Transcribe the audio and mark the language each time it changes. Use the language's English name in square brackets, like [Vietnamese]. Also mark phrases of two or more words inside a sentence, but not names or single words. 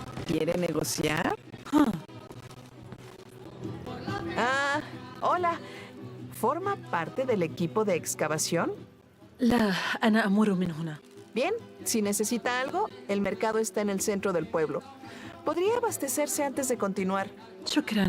[Spanish] ¿Quiere negociar? Hola. ¿Forma parte del equipo de excavación? [Arabic] لا، أنا أمر من هنا. [Spanish] Bien, si necesita algo, el mercado está en el centro del pueblo. Podría abastecerse antes de continuar. [Arabic] شكراً.